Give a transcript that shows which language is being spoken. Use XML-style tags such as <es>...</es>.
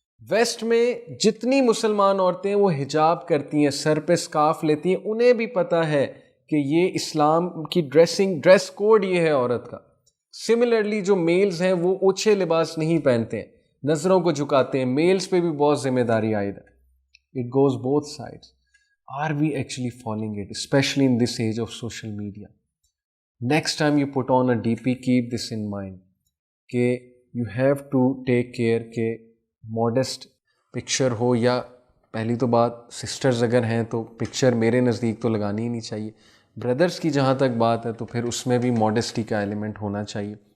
<ur>Waste میں جتنی مسلمان عورتیں وہ حجاب کرتی ہیں، سر پہ اسکارف لیتی ہیں، انہیں بھی پتہ ہے کہ یہ اسلام کی ڈریس کوڈ یہ ہے عورت کا. سملرلی جو میلز ہیں وہ اونچے لباس نہیں پہنتے ہیں، نظروں کو جھکاتے ہیں، میلز پہ بھی بہت ذمہ داری عائد ہے.</ur> <en>It goes both sides. Are we actually following it, especially in this age of social media? Next time you put on a DP, keep this in mind</en> <ur>کہ</ur> <en>you have to take care</en> <ur>کہ modest picture ہو، یا پہلی تو بات sisters اگر ہیں تو picture میرے نزدیک تو لگانی ہی نہیں چاہیے. بردرز کی جہاں تک بات ہے تو پھر اس میں بھی ماڈسٹی کا ایلیمنٹ ہونا چاہیے.</ur>